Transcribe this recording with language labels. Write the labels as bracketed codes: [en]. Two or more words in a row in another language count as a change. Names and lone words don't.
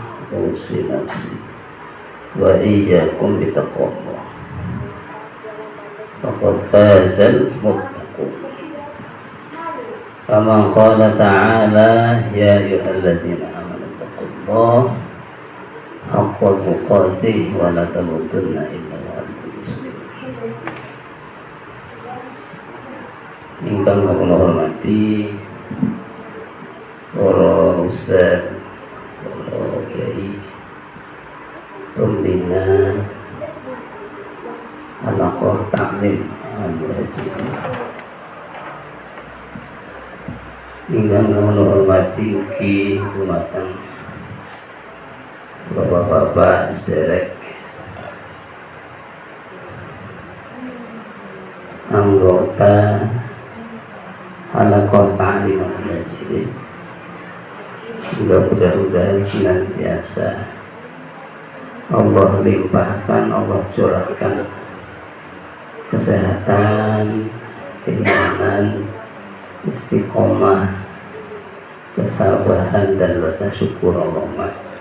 [ar] أوصي نفسي وإياكم بتقوى الله فقد فاز المتقون كما قال تعالى يا أيها الذين آمنوا اتقوا الله حق تقاته ولا تموتن إلا وأنتم مسلمون. [jv] Ingkang kula hormati para ustaz, para kiai, pembina halaqah taklim al-haji. Ingkang kula hormati ugi dumateng bapak-bapak sederek anggota halaqah taklim al-haji. [id] Mudah-mudahan senantiasa Allah limpahkan, Allah curahkan kesehatan, keimanan, istiqomah, kesabaran dan rasa syukur Allah.